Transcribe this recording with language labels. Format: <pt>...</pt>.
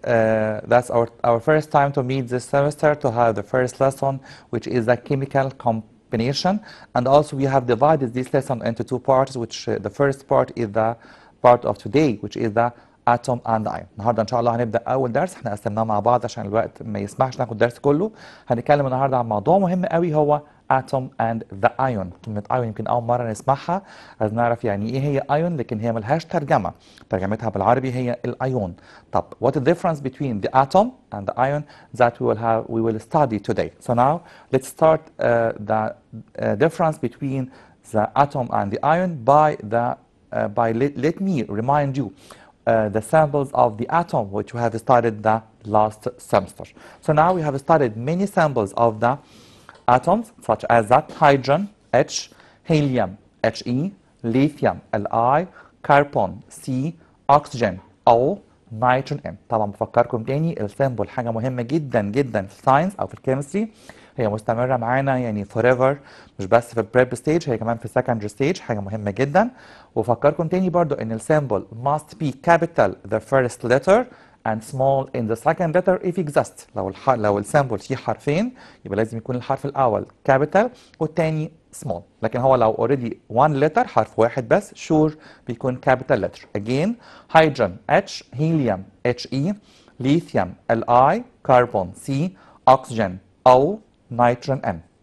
<en>That's our first time to meet this semester to have the first lesson, which is a chemical combination. And also we have divided this lesson into two parts, which the first part is the part of today, which is the atom and ion.</en> <ar>النهارده ان شاء الله هنبدا اول درس، احنا قسمناه مع بعض عشان الوقت ما يسمحش ناخد الدرس كله. هنتكلم النهارده عن موضوع مهم قوي هو</ar> <en>atom and the ion.</en> <ar>كلمه ion يمكن اول مره نسمعها، عايز نعرف يعني ايه هي ion، لكن هي ملهاش ترجمه، ترجمتها بالعربي هي الايون.</ar> <en>طب what is the difference between the atom and the ion that we will study today. So now let's start the difference between the atom and the ion by let me remind you the samples of the atom which we have studied the last semester. So now we have studied many samples of the atoms such as that hydrogen H, helium He, lithium Li, carbon C, oxygen O, nitrogen N.</en> <ar>طبعا بفكركم تاني السامبل حاجه مهمه جدا جدا في الساينس او في الكيمستري، هي مستمره معانا يعني forever، مش بس في البريب ستيج، هي كمان في السكندري ستيج، حاجه مهمه جدا. وفكركم تاني برضو ان السامبل</ar> <en>must be capital the first letter and small in the second letter if exists.</en> <ar>لو السامبل فيه حرفين يبقى لازم يكون الحرف الاول capital والتاني small، لكن هو لو</ar> <en>already one letter</en> <ar>حرف واحد بس sure بيكون capital letter.</ar> <en>Again hydrogen H, helium He, lithium Li, carbon C, oxygen O, nitrogen N.</en>